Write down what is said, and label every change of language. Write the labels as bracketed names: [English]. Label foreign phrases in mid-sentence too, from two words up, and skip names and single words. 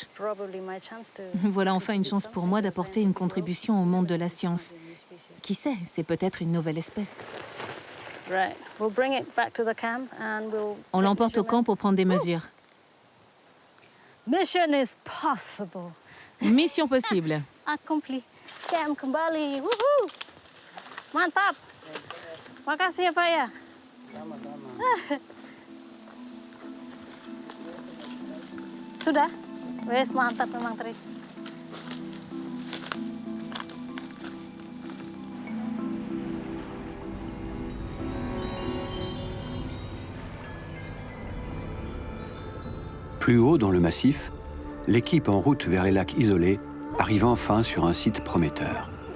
[French] Voilà enfin une chance pour moi d'apporter une contribution au monde de la science. Qui sait, c'est peut-être une nouvelle espèce. On l'emporte au camp pour prendre des mesures. Mission possible. [Indonesian] Accompli. Camp kembali. Woohoo! Mantap. Makasih ya, Pak ya. Sudah? Wes mantap memang, Tri. [French] Plus haut dans le massif, l'équipe en route vers les lacs isolés arrive enfin sur un site prometteur.